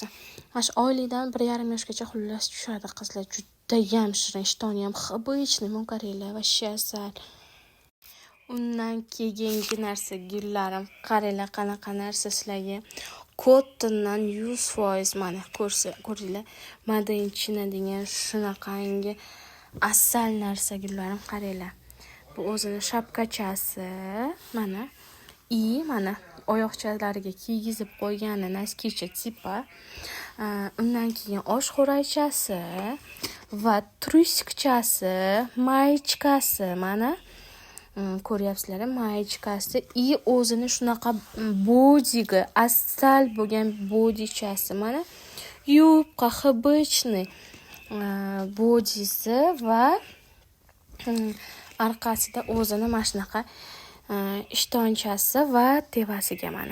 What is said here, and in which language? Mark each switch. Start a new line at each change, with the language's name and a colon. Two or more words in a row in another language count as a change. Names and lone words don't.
Uzbek: Mana shu oylikdan 1,5 yoshgacha xullas tushadi qizlar. Juda ham shirin, ishtoni ham обычный, mun qaranglar, va asal. Undan keyingi narsa, gullarim, qaranglar qanaqa narsa sizlarga. Cottondan 100% mana ko'ringlar.
English: Made in China
Uzbek: degan shunaqangi asal narsa, gullarim, qaranglar. Bu o'zini shapkachasi, mana mana oyoqchalariga kiygizib qo'ygani naskicha tipa. Undan keyin oshxo'raychasi va trusikchasi, mayichkasi, mana ko'ryapsizlar, mayichkasi и o'zini shunaqa bodiga, asal bo'lgan bodichasi, mana yubqa обычный bodisi va orqasida o'zini mana shunaqa ishtonchasi va tevasiga mana.